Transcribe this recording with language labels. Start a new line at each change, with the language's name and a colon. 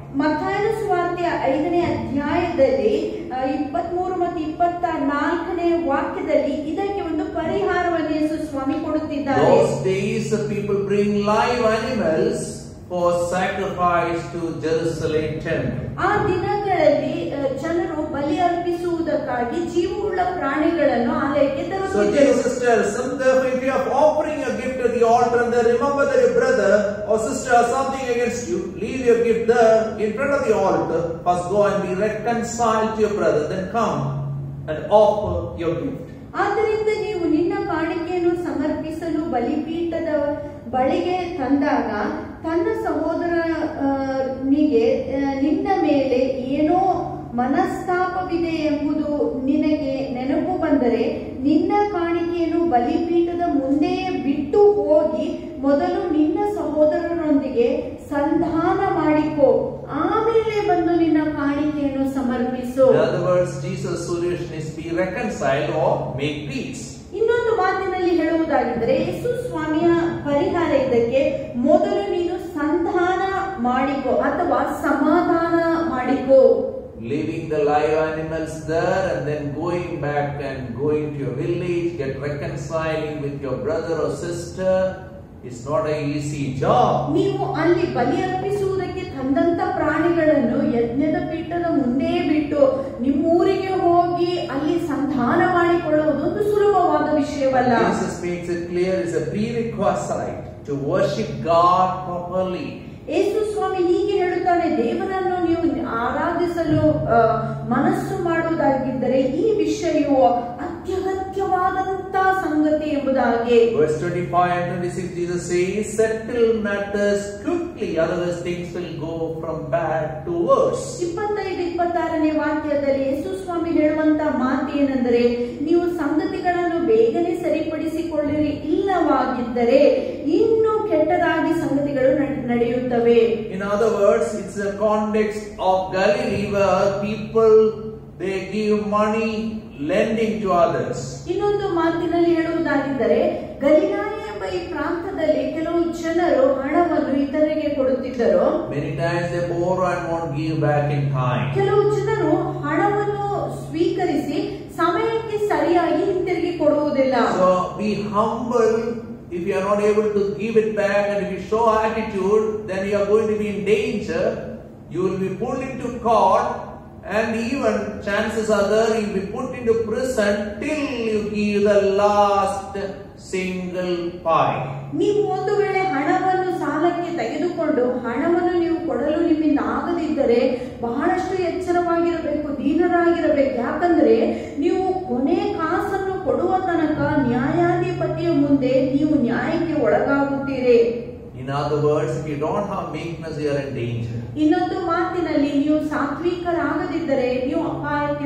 Kannada: ಮತ್ತಾಯನ ಸುವಾರ್ತೆಯ 5ನೇ ಅಧ್ಯಾಯದಲ್ಲಿ 23 ಮತ್ತು 24ನೇ ವಾಕ್ಯದಲ್ಲಿ ಇದಕ್ಕೆ ಒಂದು ಪರಿಹಾರವನ್ನು ಯೇಸು ಸ್ವಾಮಿ ಕೊಡುತ್ತಿದ್ದಾರೆ.
English: Those days the people bring live animals for sacrifice to Jerusalem temple.
Kannada: ಆ ದಿನಗಳಲ್ಲಿ ಜನರು ಬಲಿ ಅರ್ಪಿಸುವುದಕ್ಕಾಗಿ ಜೀವವುಳ್ಳ ಪ್ರಾಣಿಗಳನ್ನು ಆಲಯಕ್ಕೆ
English: So
Kannada: ತರುತ್ತಿದ್ದರು.
English: Jesus tells them, therefore, if you are offering a gift at the altar and then remember that your brother or sister has something against you, leave your gift there in front of the altar. First go and be reconciled to your brother, then come and offer your gift.
Kannada: ಆದ್ದರಿಂದ ನೀವು ನಿನ್ನ ಕಾಣಿಕೆಯನ್ನು ಸಮರ್ಪಿಸಲು ಬಲಿಪೀಠದ ಬಳಿಗೆ ತಂದಾಗ ತನ್ನ ಸಹೋದರನಿಗೆ ನಿನ್ನ ಮೇಲೆ ಏನೋ ಮನಸ್ತಾಪವಿದೆ ಎಂಬುದು ನಿನಗೆ ನೆನಪು ಬಂದರೆ ನಿನ್ನ ಕಾಣಿಕೆಯನ್ನು ಬಲಿಪೀಠದ ಮುಂದೆಯೇ ಬಿಟ್ಟು ಹೋಗಿ ಮೊದಲು ನಿನ್ನ ಸಹೋದರರೊಂದಿಗೆ ಸಂಧಾನ ಮಾಡಿಕೋ, ಆಮೇಲೆ ಬಂದು ನಿನ್ನ ಕಾಣಿಕೆಯನ್ನು ಸಮರ್ಪಿಸು.
English: In other words, Jesus' solution is be reconciled or make peace.
Kannada: ಇನ್ನೊಂದು ಮಾತಿನಲ್ಲಿ ಹೇಳುವುದಾಗಿದ್ದರೆ ಯೇಸು ಸ್ವಾಮಿಯ ಪರಿಹಾರ ಇದಕ್ಕೆ ಮೊದಲು ನೀನು ಸಂಧಾನ ಮಾಡಿಕೋ ಅಥವಾ ಸಮಾಧಾನ ಮಾಡಿಕೋ.
English: Leaving the live animals there and then going back and going to your village, get reconciling with your brother or sister is not an easy job.
Kannada: ನೀವು ಅಲ್ಲಿ ಬಲಿ ಅರ್ಪಿಸುವುದಕ್ಕೆ ತಂದಂತ ಪ್ರಾಣಿಗಳನ್ನು ಯಜ್ಞದ ಪೀಠದ ಮುಂದೆ ಬಿಟ್ಟು ನಿಮ್ಮೂರಿಗೆ ಹೋಗಿ ಅಲ್ಲಿ ಸಂಧಾನ ಮಾಡಿಕೊಳ್ಳುವುದು ಒಂದು ಸುಲಭವಾದ ವಿಷಯವಲ್ಲ.
English: Jesus makes it clear it's a prerequisite to worship God properly.
Kannada: ಯೇಸು ಸ್ವಾಮಿ ಹೀಗೆ ಹೇಳುತ್ತಾನೆ, ದೇವರನ್ನು ನೀವು ಆರಾಧಿಸಲು ಮನಸ್ಸು ಮಾಡುವುದಾಗಿದ್ದರೆ ಈ ವಿಷಯವು ಅತ್ಯಗತ್ಯವಾದಂತ ಸಂಗತಿ ಎಂಬುದಾಗಿ.
English: Verse 25 and 26 Jesus says, settle matters quickly, otherwise things will go from bad to worse.
Kannada: 25-26ನೇ ವಾಕ್ಯದಲ್ಲಿ ಯೇಸು ಸ್ವಾಮಿ ಹೇಳುವಂತ ಮಾತು ಏನೆಂದರೆ, ನೀವು ಸಂಗತಿಗಳನ್ನು ಬೇಗನೆ ಸರಿಪಡಿಸಿಕೊಳ್ಳಿರಿ, ಇಲ್ಲವಾಗಿದ್ದರೆ ಇನ್ನೂ ಕೆಟ್ಟದಾಗಿ ಸಂಗತಿಗಳು ನಡೆಯುತ್ತವೆ.
English: In other words, it's a context of Galilee where people they give money lending to others.
Kannada: ಇನ್ನೊಂದು ಮಾತಿನಲ್ಲಿ ಹೇಳುವುದಾಗಿದ್ದರೆ ಗಲಿಲಾಯ ಎಂಬ ಈ ಪ್ರಾಂತದಲ್ಲಿ ಕೆಲವು ಜನರು ಹಣವನ್ನು ಇತರರಿಗೆ ಕೊಡುತ್ತಿದ್ದರು.
English: Many times they borrow and won't give back in time.
Kannada: ಕೆಲವು ಜನರು ಹಣವನ್ನು ಸ್ವೀಕರಿಸಿ ಸಮಯಕ್ಕೆ ಸರಿಯಾಗಿ ಹಿಂತಿರುಗಿ ಕೊಡುವುದಿಲ್ಲ.
English: So be humble. If you are not able to give it back and if you show attitude, then you are going to be in danger. You will be pulled into court and even chances are there you will be put into prison till you give the last single pie.
Kannada: ನೀವು ಒಂದು ವೇಳೆ ಹಣವನ್ನು ಸಾಲಕ್ಕೆ ತೆಗೆದುಕೊಂಡು ಹಣವನ್ನು ನೀವು ಕೊಡಲು ನಿಮ್ಮಿಂದ ಆಗದಿದ್ದರೆ ಬಹಳಷ್ಟು ಎಚ್ಚರವಾಗಿರಬೇಕು, ದೀನರಾಗಿರಬೇಕು. ಯಾಕಂದ್ರೆ ನೀವು ಕೊನೆ ಕಾಸನ್ನು ಕೊಡುವ ತನಕ ನ್ಯಾಯಾಧಿಪತಿಯ ಮುಂದೆ ನೀವು ನ್ಯಾಯಕ್ಕೆ ಒಳಗಾಗುತ್ತೀರಿ.
English: In other words, if you don't have meekness, you are in danger.
Kannada: ಇನ್ನೊಂದು ಮಾತಿನಲ್ಲಿ ನೀವು ಸಾತ್ವಿಕರಾಗದಿದ್ದರೆ ನೀವು ಅಪಾಯಕ್ಕೆ